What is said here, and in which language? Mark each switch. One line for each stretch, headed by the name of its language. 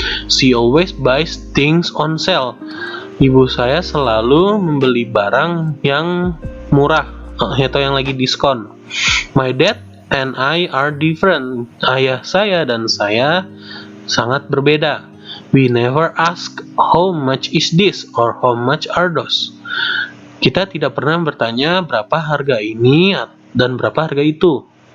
English: She always buys things on sale.
Indonesian: Ibu saya selalu membeli barang yang murah atau yang lagi diskon.
English: My dad and I are different.
Indonesian: Ayah saya dan saya sangat berbeda.
English: We never ask how much is this or how much are those.
Indonesian: Kita tidak pernah bertanya berapa harga ini dan berapa harga itu.